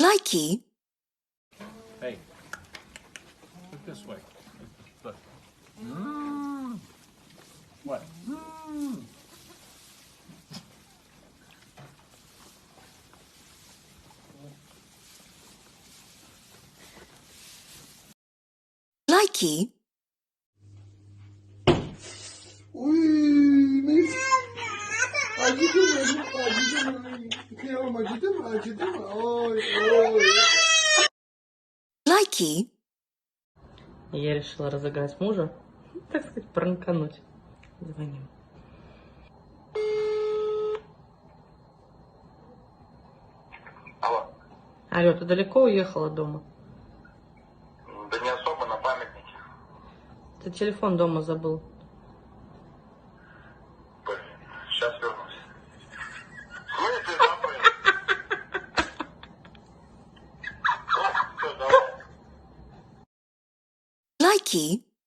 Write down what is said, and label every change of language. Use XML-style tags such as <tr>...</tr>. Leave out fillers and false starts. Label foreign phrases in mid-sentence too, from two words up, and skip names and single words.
<en>Likey. Hey, look this way. Look. What? Likey.</en> <tr>Uy, acıdı mı? Acıdı mı? Kıyamam, acıdı mı? Acıdı mı? Oy, oy. Likey.</tr> <ru>Я решила разыграть мужа, так сказать, пранкануть. Звоним. Алло. Алло, ты далеко уехала дома? Да не особо, на памятнике. Ты телефон дома забыл. Блин, сейчас вернусь. В смысле забыл? Все, давай. Likey.</ru>